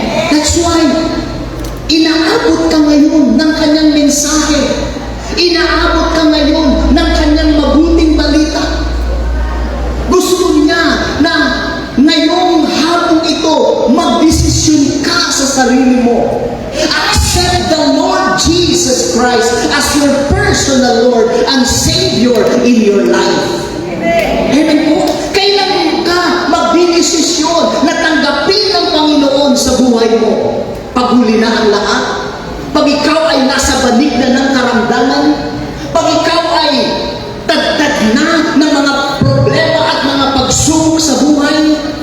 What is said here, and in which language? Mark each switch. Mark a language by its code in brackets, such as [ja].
[en] That's why, [tl] inaabot ka ngayon ng kanyang mensahe. Inaabot ka ngayon ng kanyang mabuting balita. Gusto niya na ngayong hapong ito, magdesisyon ka sa sarili mo. [en] Accept the Lord Jesus Christ as your personal Lord and Savior in your life. [tl] Amen po. Kailan ka magdesisyon na tanggapin ng Panginoon sa buhay mo? Paghuli na ang lahat? Pag ikaw ay nasa banig na ng karamdaman? Pag ikaw ay tagtag na ng mga problema at mga pagsubok sa buhay?